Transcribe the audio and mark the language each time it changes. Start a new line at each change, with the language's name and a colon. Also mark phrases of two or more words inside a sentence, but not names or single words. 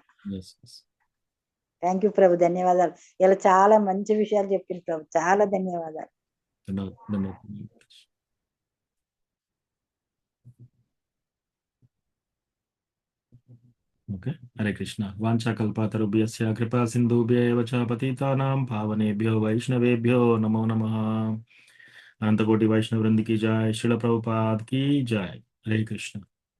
English: Thank you
Telugu: ప్రభు, ధన్యవాదాలు. ఇలా చాలా మంచి విషయాలు చెప్పింది ప్రభు, చాలా ధన్యవాదాలు. ఓకే. హరే కృష్ణ.
Sanskrit: వాంఛాకల్పతరుభ్యస్య కృపా సింధుభ్యైవ చ పతితానాం పావనేభ్యో వైష్ణవేభ్యో నమో నమః. अनंतकोटि वैष्णव वृंद
Hindi: की जय, श्रील प्रभुपाद की जय. हरे कृष्ण.